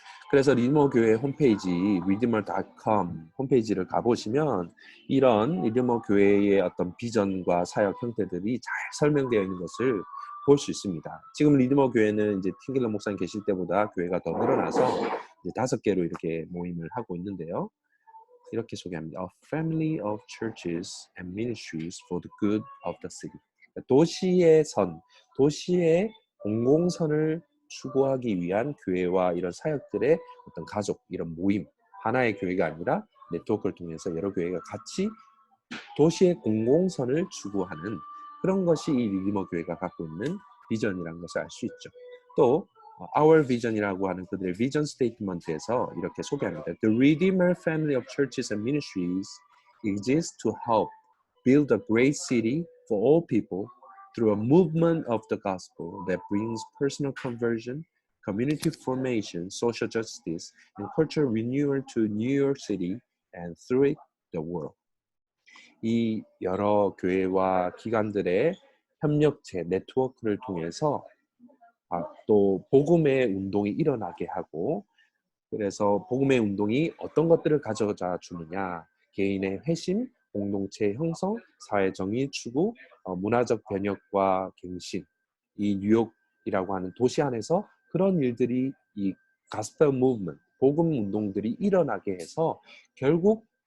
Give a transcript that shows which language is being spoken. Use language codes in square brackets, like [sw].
[ko] 그래서 리드머 교회 홈페이지 redeemer.com 홈페이지를 가보시면 이런 리드머 교회의 어떤 비전과 사역 형태들이 잘 설명되어 있는 것을 볼 수 있습니다. 지금 리드머 교회는 이제 틴켈러 목사님 계실 때보다 교회가 더 늘어나서 이제 5개로 이렇게 모임을 하고 있는데요. 이렇게 소개합니다. [en] A family of churches and ministries for the good of the city. [ko] 도시의 공공선을 추구하기 위한 교회와 이런 사역들의 어떤 가족, 이런 모임, 하나의 교회가 아니라 네트워크를 통해서 여러 교회가 같이 도시의 공공선을 추구하는 그런 것이 이 리디머 교회가 갖고 있는 비전이라는 것을 알 수 있죠. 또 Our Vision이라고 하는 그들의 비전 스테이트먼트에서 이렇게 소개합니다. [en] The Redeemer family of churches and ministries exists to help build a great city for all people through a movement of the gospel that brings personal conversion, community formation, social justice, and cultural renewal to New York City and through it, the world. [ko] 이 여러 교회와 기관들의 협력체, 네트워크를 통해서 또 복음의 운동이 일어나게 하고 그래서 복음의 운동이 어떤 것들을 가져다 주느냐 개인의 회심, 공동체 형성, 사회 정의 추구, 문화적 변혁과 갱신 이 뉴욕이라고 하는 도시 안에서 그런 일들이 이 가스펠 무브먼트, 복음 운동들이 일어나게 해서 결국